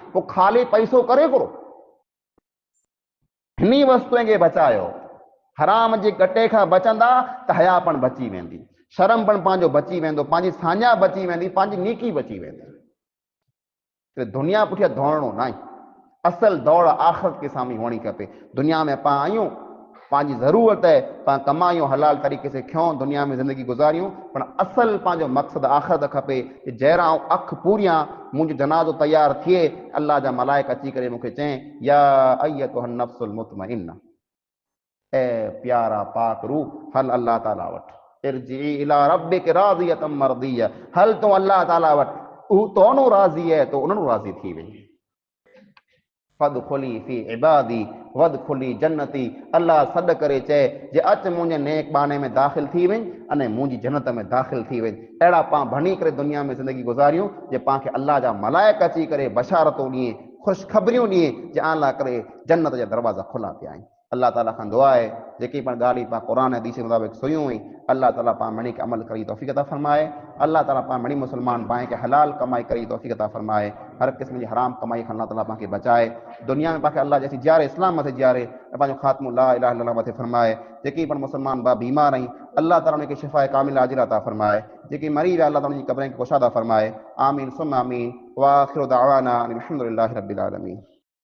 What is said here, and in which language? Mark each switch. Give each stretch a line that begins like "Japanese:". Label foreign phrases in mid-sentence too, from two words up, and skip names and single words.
Sindhi: पोइ खाली पैसो करे करो। हिनी वस्तुअ खे बचायो। हराम जे गटे खां बचंदा त हया पण बची वेंदी, शर्म पण पंहिंजो बची वेंदो, पंहिंजी साञा बची वेंदी, पंहिंजी नेकी बची वेंदी। दुनिया पुठियां दौड़णो न आहे। असल दौड़ आख़िरत के सामने होनी खपे। दुनिया में पाण आहियूं, पंहिंजी ज़रूरत है, पाण कमायूं, हलाल तरीक़े से खयूं, दुनिया में ज़िंदगी गुज़ारियूं, पर असल पंहिंजो मक़सद आख़िरत खपे। जहिड़ा अख पूरियां मुंहिंजो जनाज़ो तैयार थिए, अल्लाह जा मलाइक अची करे मूंखे चएं
Arabic: يا أيتها النفس المطمئنة,
Sindhi: ए प्यारा पाक रूह हल अल्लाह ताला वटि,
Arabic: ارجعي إلى ربك راضية مرضية,
Sindhi: हल तो अल्लाह ताला वटि, हू तोनो राज़ी है तो उन्हनि राज़ी थी वई।
Arabic: فادخلي في عبادي وادخلي جنتي,
Sindhi: अल्लाह सॾ करे चए जे अच मुंहिंजे नेक बाने में दाख़िल थी वञ अने मुंहिंजी जन्नत में दाख़िल थी वञ। अहिड़ा पाण भणी करे दुनिया में ज़िंदगी गुज़ारियूं जे पाण खे अल्लाह जा मलाइक अची करे बशारतूं ॾिए, ख़ुशख़बरियूं ॾिए जे अल्लाह करे जन्नत जा दरवाज़ा खुला पिया आहिनि। अल्लाह ताला खां दुआ है जेकी पण ॻाल्हि पाण क़ुरान हदीस जे मुताबिक़ सुनियूं हुई, अल्लाह ताला पाण मणी खे अमल करी तौफ़ीक़ अता फरमाए। अल्लाह ताला पाण मणी मुसलमान पाए खे हलाल कमाई करी तौफ़ीक़ अता फरमाए। हर क़िस्म जी हराम कमाई खां अल्लाह ताला पाण खे बचाए। दुनिया में पाण खे अल्लाह जैसी जियारे, इस्लाम मथे जियारे, पंहिंजो ख़ात्मो
Arabic: لا إله إلا الله
Sindhi: मथे फरमाए। जेकी पण मुसलमान बा बीमार आहिनि, अल्लाह ताला उनखे शिफ़ा कामिला आजिला अता फरमाए। जेकी मरी विया, अल्लाह ताला उनजी क़ब्रनि खे कुशादा फरमाए।
Arabic: آمين ثم آمين. وآخر دعوانا أن الحمد لله رب العالمين.